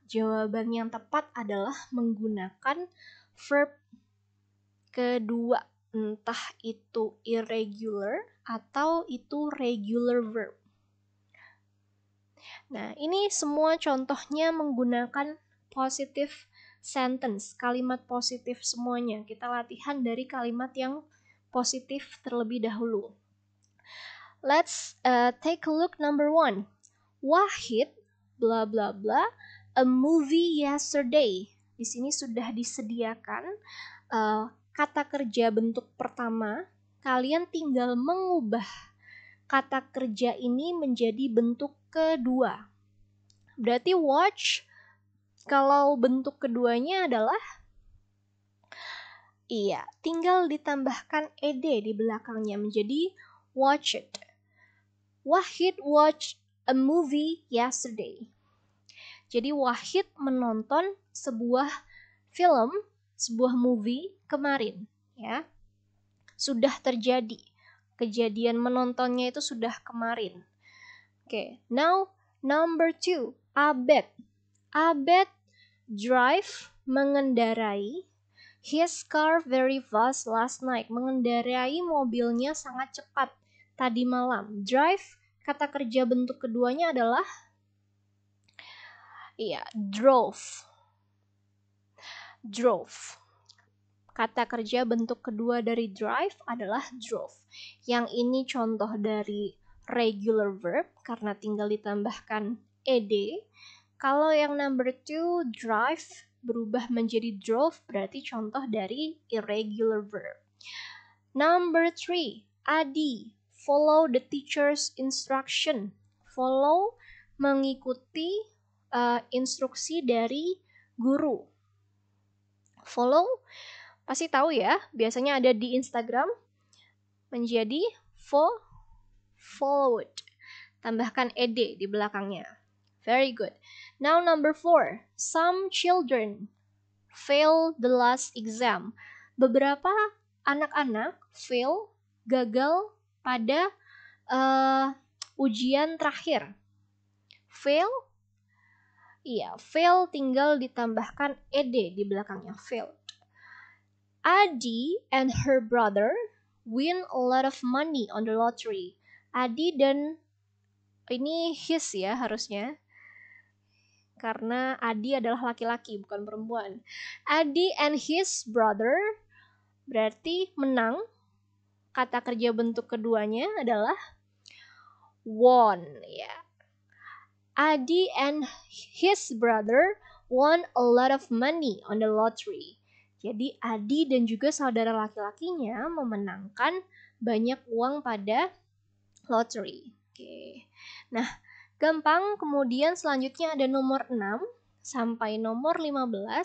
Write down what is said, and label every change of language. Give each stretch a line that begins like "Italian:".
Indonesian: Jawaban yang tepat adalah menggunakan verb kedua, entah itu irregular atau itu regular verb. Nah, ini semua contohnya menggunakan
English: positive sentence,
Indonesian: kalimat positif semuanya. Kita latihan dari kalimat yang positif terlebih dahulu.
English: Let's take a look number 1. Wahid, bla bla bla, a movie yesterday.
Indonesian: Di sini sudah disediakan kata kerja bentuk pertama. Kalian tinggal mengubah kata kerja ini menjadi bentuk kedua. Berarti watch, kalau bentuk keduanya adalah tinggal ditambahkan ed di belakangnya menjadi watch it.
English: Wahid watched a movie yesterday.
Indonesian: Jadi Wahid menonton sebuah film, sebuah movie kemarin, ya. Sudah terjadi. Kejadian menontonnya itu sudah kemarin.
English: Okay, now number 2, Abed. Abed drive,
Indonesian: mengendarai
English: his car very fast last night.
Indonesian: Mengendarai mobilnya sangat cepat tadi malam. Drive, kata kerja bentuk keduanya adalah drove. Drove. Kata kerja bentuk kedua dari drive adalah drove. Yang ini contoh dari regular verb karena tinggal ditambahkan ed. Kalau yang number 2, drive, berubah menjadi drove, berarti contoh dari irregular verb.
English: Number 3, Adi, follow the teacher's instruction.
Indonesian: Follow, mengikuti instruksi dari guru. Follow, pasti tahu ya, biasanya ada di Instagram, menjadi followed. Tambahkan ed di belakangnya.
English: Very good. Now number 4, some children fail the last exam.
Indonesian: Beberapa anak-anak fail, gagal pada ujian terakhir. Fail, fail tinggal ditambahkan ed di belakangnya, failed.
English: Adi and her brother win a lot of money on the lottery.
Indonesian: Adi dan, ini his ya harusnya, karena Adi adalah laki-laki bukan perempuan.
English: Adi and his brother
Indonesian: berarti menang. Kata kerja bentuk keduanya adalah won, ya.
English: Adi and his brother won a lot of money on the lottery.
Indonesian: Jadi Adi dan juga saudara laki-lakinya memenangkan banyak uang pada lottery. Oke. Nah, gampang. Kemudian selanjutnya ada nomor 6 sampai nomor 15.